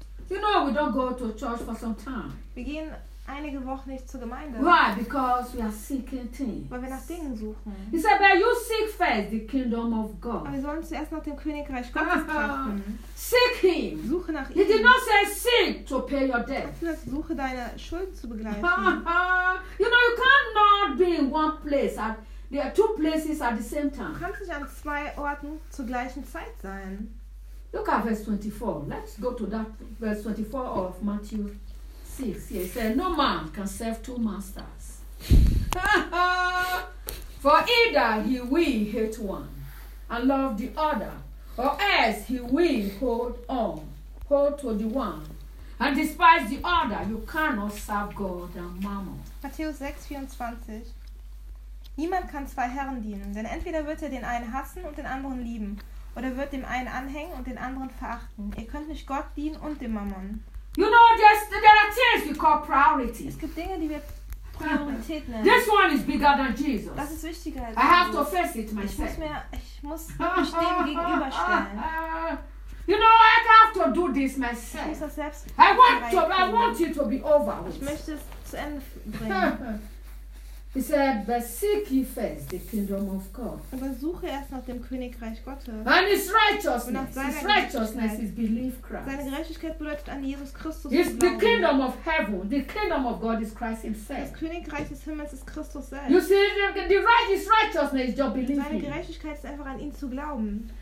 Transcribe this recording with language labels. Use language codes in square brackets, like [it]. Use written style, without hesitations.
[en] You know, we don't go to church for some time. [de] Wir gehen einige Wochen nicht zur Gemeinde. [en] Why? Because we are seeking things. [de] Weil wir nach Dingen suchen. [en] He said, but you seek first the kingdom of God. [de] Aber wir sollen zuerst nach dem Königreich Gottes trachten. [en] Seek him. [de] Suche nach ihm. [en] He did not say seek to pay your debt. [de] Suche deine Schuld zu begleichen. [en] You know, you cannot be in one place. There are two places at the same time. [de] Du kannst nicht an zwei Orten zur gleichen Zeit sein. [en] Look at verse 24. Let's go to that verse 24 of Matthew 6. He said, no man can serve two masters. For either he will hate one and love the other, or else he will hold to the one and despise the other. You cannot serve God and mammon. [de] Matthäus 6, 24. Niemand kann zwei Herren dienen, denn entweder wird er den einen hassen und den anderen lieben. oder wird dem einen anhängen und den anderen verachten. Ihr könnt nicht Gott dienen und dem Mammon. [en] You know, there are things we call priorities. [de] Es gibt Dinge, die wir Priorität nennen. [en] This one is bigger than Jesus. [de] Das ist wichtiger als [en] Jesus. I have to face it myself. [de] Ich muss dem gegenüberstellen. [en] You know, I have to do this myself. [de] Ich muss selbst [en] I want you to be over with. [de] Ich möchte es zu Ende bringen. [en] He said, but seek ye first the kingdom of God. [de] Aber suche erst nach dem Königreich Gottes. [en] And his righteousness. His righteousness is believe Christ. [de] Seine Gerechtigkeit bedeutet an Jesus Christus. [en] It's the kingdom of heaven. The kingdom of God is Christ himself. [de] Das Königreich des Himmels ist Christus selbst. [en] You see, the right is righteousness, just believe him. [de] Seine Gerechtigkeit ist einfach an ihn zu glauben.